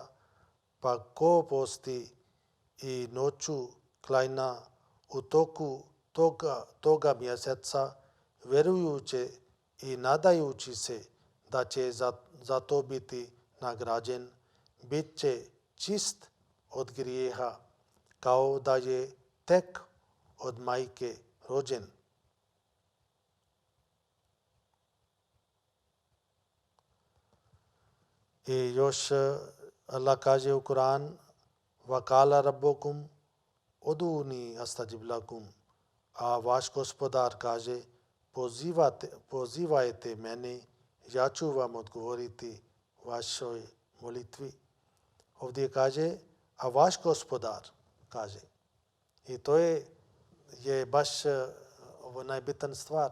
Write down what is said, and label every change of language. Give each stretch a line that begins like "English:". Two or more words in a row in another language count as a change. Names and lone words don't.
Bosnian: pa ko posti i noću klanja u toku toga mjeseca, vjerujući i nadajući se da će za to biti nagrađen, bit će čist od grijeha, kao da je tek od majke rođen. I još Allah kaže u Kur'an:
Arabic: وَقَالَ رَبُّكُمْ ادعوني أستجب لكم,
Bosnian: a vaš gospodar kaže: pozivajte mene, ja ću vam odgovoriti vašoj molitvi. Ovdje kaže, a vaš gospodar kaže. I to je baš ovo najbitan stvar.